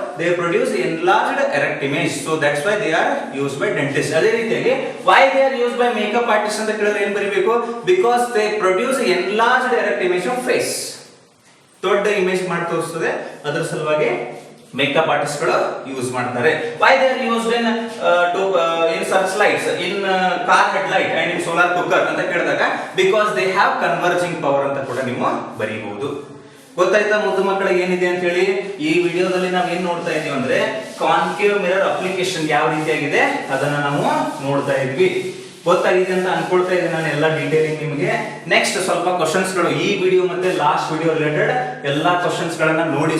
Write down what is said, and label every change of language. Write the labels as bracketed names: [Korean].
[English] they produce enlarged erect image, so that's why they are used by dentist. [Kannada] ಅದೇ ರೀತಿಯಾಗಿ [English] why they are used by makeup artist [Kannada] ಅಂತ ಕೇಳಿದ್ರೆ ಏನು ಬರೀಬೇಕು? [English] because they produce enlarged erect image of face. [Kannada] ದೊಡ್ಡ image ಮಾಡಿ ತೋರಿಸ್ತದೆ, ಅದರ ಸಲುವಾಗಿ ಮೇಕಪ್ ಆರ್ಟಿಸ್ಟ್ ಗಳು ಯೂಸ್ ಮಾಡ್ತಾರೆ. [English] why they are used in searchlights, in car headlight and in solar cooker [Kannada] ಅಂತ ಕೇಳಿದಾಗ [English] because they have converging power [Kannada] ಅಂತ ಕೂಡ ನೀವು ಬರೀಬಹುದು. ಗೊತ್ತಾಯ್ತಾ ಮುದ್ದು ಮಕ್ಕಳಿಗೆ ಏನಿದೆ ಅಂತ ಹೇಳಿ? ಈ ವಿಡಿಯೋದಲ್ಲಿ ನಾವು ಏನ್ ನೋಡ್ತಾ ಇದೀವಿ ಅಂದ್ರೆ ಕಾನ್ಕೇವ್ ಮಿರರ್ ಅಪ್ಲಿಕೇಶನ್ ಯಾವ ರೀತಿಯಾಗಿದೆ ಅದನ್ನ ನಾವು ನೋಡ್ತಾ ಇದ್ವಿ. ಗೊತ್ತಾಗಿದೆ ಅಂತ ಅನ್ಕೊಳ್ತಾ ಇದ್ದೀನಿ ನಾನು ಎಲ್ಲ ಡೀಟೇಲಿಂಗ್ ನಿಮಗೆ. ನೆಕ್ಸ್ಟ್ ಸ್ವಲ್ಪ ಕ್ವಶನ್ಸ್ ಗಳು ಈ ವಿಡಿಯೋ ಮತ್ತೆ ಲಾಸ್ಟ್ ವಿಡಿಯೋ ರಿಲೇಟೆಡ್ ಎಲ್ಲಾ ಕ್ವಶನ್ಸ್ ಗಳನ್ನ ನೋಡಿ.